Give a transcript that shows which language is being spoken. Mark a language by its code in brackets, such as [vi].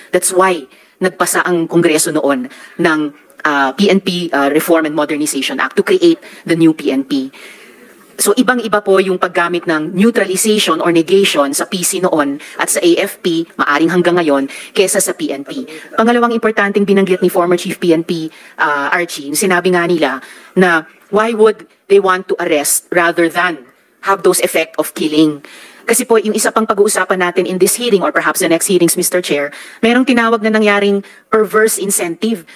[en] That's why nagpasa ang Kongreso noon ng PNP Reform and Modernization Act to create the new PNP. [tl] So ibang-iba po yung paggamit ng neutralization or negation sa PC noon at sa AFP, maaring hanggang ngayon, kesa sa PNP. Pangalawang importanteng binanggit ni former Chief PNP Archie, sinabi nga nila na [en] why would they want to arrest rather than have those effect of killing? [tl] Kasi po, yung isa pang pag-uusapan natin [en] in this hearing or perhaps the next hearings, [tl] Mr. Chair, merong tinawag na nangyaring perverse incentive.